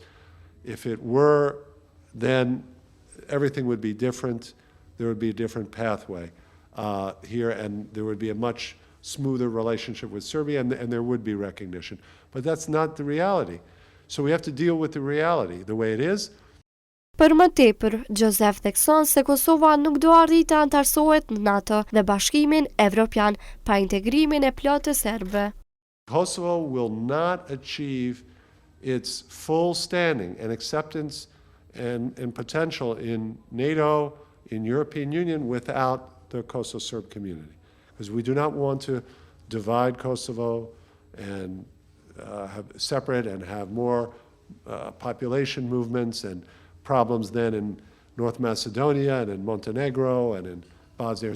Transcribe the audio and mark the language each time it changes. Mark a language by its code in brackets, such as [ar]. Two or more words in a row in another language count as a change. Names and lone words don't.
[en] If it were, then everything would be different. There would be a different pathway here, and there would be a much smoother relationship with Serbia, and there would be recognition. But that's not the reality. So we have to deal with the reality the way it is. [sq] Për më tepër, Joseph thekson se Kosova nuk do arritë të antarësohet në NATO dhe Bashkimin Evropian pa integrimin e plotë të serbëve. [en] Kosovo will not achieve its full standing and acceptance and potential in NATO, in European Union, without the Kosovo Serb community. Because we do not want to divide Kosovo and have separate and have more population movements and problems then in North Macedonia and in Montenegro and in Bosnians.